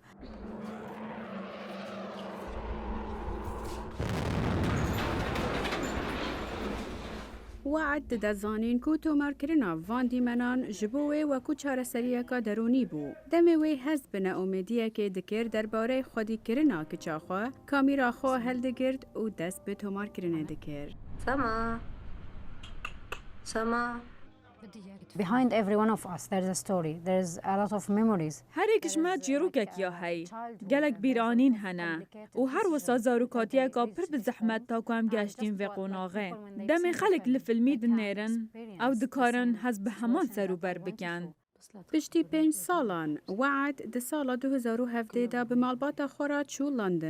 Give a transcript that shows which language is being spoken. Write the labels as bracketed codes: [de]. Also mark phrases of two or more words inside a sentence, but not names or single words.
[ku] Wead didezanîn ku tomarkirina van dîmenan ji bo wê wekû çareseriyeka derûnî bû. Demê wê hez bi neumêdiyekê dikir derbarê xwedîkirina kiça xwe, kamîra xwe heldigirt û dest bi tomarkirinê dikir. Sema. [en] Behind every one of us there's a story. There's a lot of memories. [ku] Herek ji me çîrokek ya hey. Gelek bîranîn hene. û her wisa zarokatiyeka pir bi zehmet ta ku em geştîn vê qonaxê. Demê xelek li filmî dinêrin, ew dikarin hez bi heman serûber bikin. Piştî 5 salan, Wead di sala 2017 da bi malbata xwe re çû London.